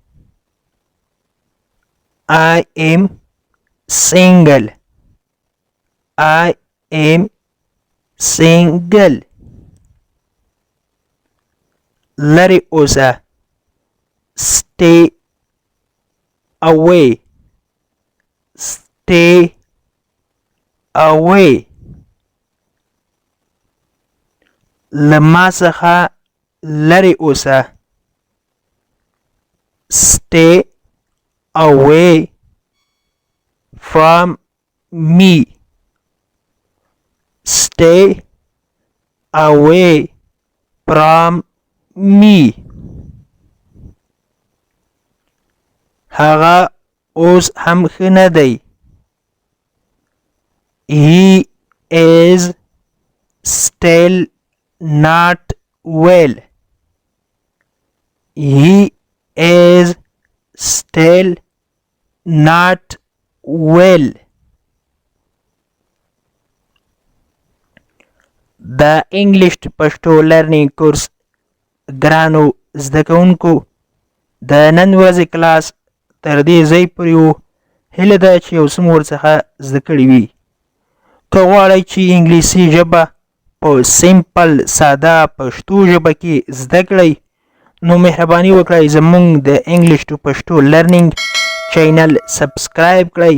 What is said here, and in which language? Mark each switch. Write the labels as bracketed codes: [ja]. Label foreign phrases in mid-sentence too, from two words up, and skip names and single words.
[en] I am single. I am single. [ps] لري اوسه. [en] Stay away. Stay away. [ps] لما څخه لري اوسه. [en] Stay away from me. Stay away from me. [ps] هغه اوس هم ښه نه دی. [en] He is still not well. He is still not well. The English to Pashto learning course [ps] ګرانو زده کوونکو د نن ورځې کلاس تر دې ځای پورې و. هیله ده چې یو څه مو ورڅخه زده کړي وي. که غواړئ چې انګلیسي ژبه په سیمپل ساده پښتو ژبه کې زده کړئ نو مهرباني وکړئ زموږ د [en] English to Pashto learning [ps] چینل سبسکرایب کړئ.